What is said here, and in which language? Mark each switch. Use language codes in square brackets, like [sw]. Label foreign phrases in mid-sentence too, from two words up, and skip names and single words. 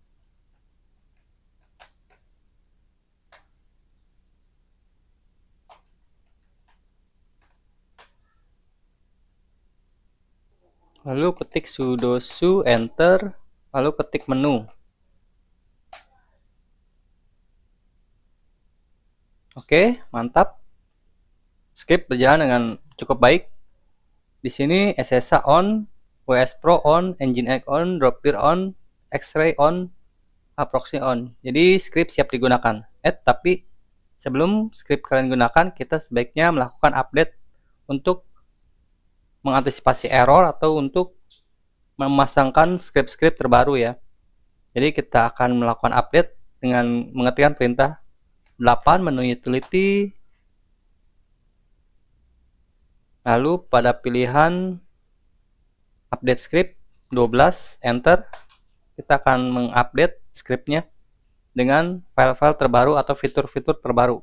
[id] Lalu ketik sudo su, enter, lalu ketik menu. Oke, mantap. Script berjalan dengan cukup baik. Di sini SSH on, WS Pro on, Nginx on, Dropbear on, X-Ray on, Proxy on. Jadi script siap digunakan. Tapi sebelum script kalian gunakan, kita sebaiknya melakukan update untuk mengantisipasi error atau untuk memasangkan script-script terbaru ya. Jadi kita akan melakukan update dengan mengetikkan perintah 8 menu utility, lalu pada pilihan [en] update script [id] 12 enter, kita akan mengupdate scriptnya dengan file-file terbaru atau fitur-fitur terbaru.